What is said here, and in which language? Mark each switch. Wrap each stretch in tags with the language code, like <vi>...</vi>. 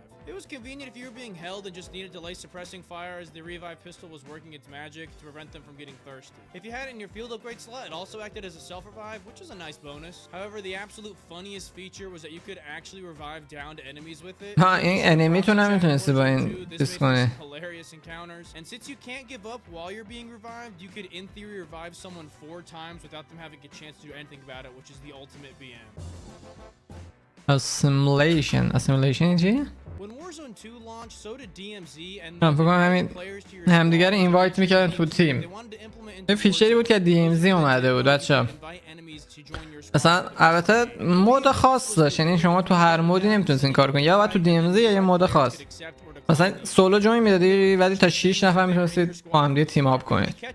<en>It was convenient if you were being held and just needed delay suppressing fire as the revive pistol was working its magic to prevent them from getting thirsty. If you had it in your field upgrade slot, it also acted as a self-revive, which is a nice bonus. However, the absolute funniest feature was that you could actually revive downed enemies with it.</en> <fa>ها این انمی تو نمیتونستی با این چیز کنی.</fa> <en>Hilarious encounters. And since you can't give up while you're being revived, you could in theory revive someone 4 times without them having a chance to do anything about it, which is the ultimate BM.</en> <fa>assimilation چی؟</fa> <en>When Warzone 2 launched, so did DMZ and</en> <fa>فکر کنم همین همدیگه رو اینوایت میکردن تو تیم. این فیچری بود که DMZ اومده بود بچه‌ها. مثلا البته مود خاص داشت، یعنی شما تو هر مودی نمیتونید این کار کنید، یا باید تو DMZ یا یه مود خاص. مثلا سولو جوین میدادی ولی تا 6 نفر میتونستید با هم دیگه تیم اپ کنید.</fa>